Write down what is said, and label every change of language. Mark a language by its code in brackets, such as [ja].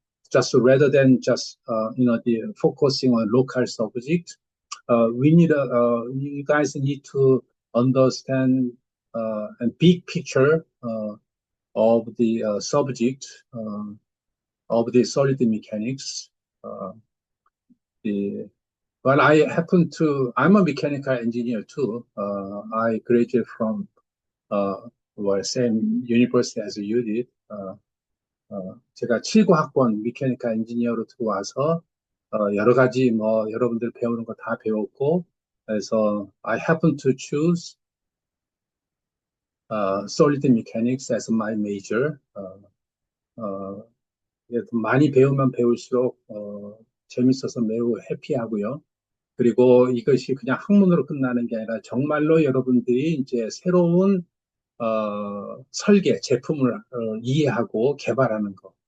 [en] Just rather than just, the focusing on local subject, you guys need to understand a big picture of the subject of the solid mechanics. Well, I'm a mechanical engineer too. I graduated from same university as you did. [ko] 제가 7과학번 메카니컬 엔지니어로 들어와서 여러 가지 여러분들 배우는 거 다 배웠고, 그래서 [en] I happen to choose solid mechanics as my major. [ko] 어, 많이 배우면 배울수록 재밌어서 매우 해피하고요. 그리고 이것이 그냥 학문으로 끝나는 게 아니라 정말로 여러분들이 이제 새로운 설계, 제품을 이해하고 개발하는 거.